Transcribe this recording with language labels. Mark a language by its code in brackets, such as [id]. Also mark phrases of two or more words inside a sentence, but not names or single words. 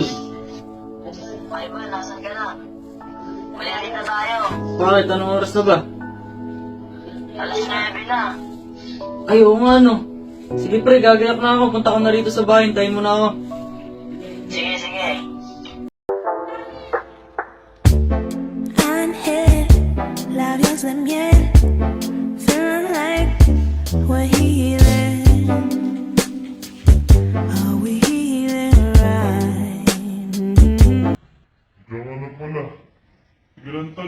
[tl] Ay ba, nasan ka na? Mayalit na tayo. Bakit? Anong oras na ba? Alas 9 na. Ay, oo nga, no. Sige, pre, gagayak na ako. Punta ko na rito sa bahay. Hintayin mo na ako. Sige, sige. [es] Ángel, labios de miel, [en] feeling like we're healing. Are we healing right? [tl] Diyan ka na pala. Sige lang, tol.